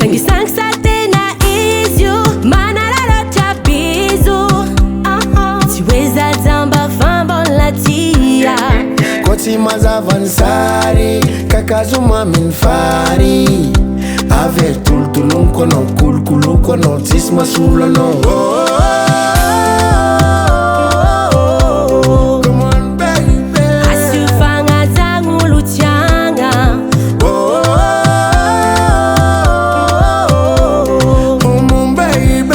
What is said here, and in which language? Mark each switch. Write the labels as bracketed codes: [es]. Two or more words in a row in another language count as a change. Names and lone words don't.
[mg] Sangisangy sa tena izy io, manararaotra bizo. Tsy hoe za jamba fa mbola tia. Koa tsy mazava ny sary, kakazo maminy fary. Avy tolotoloniko anao, kolokoloko anao, tsisy masolo anao. [en] Come on baby, [mg] Asio fagnajagna olo tiagna. [en] Come on baby,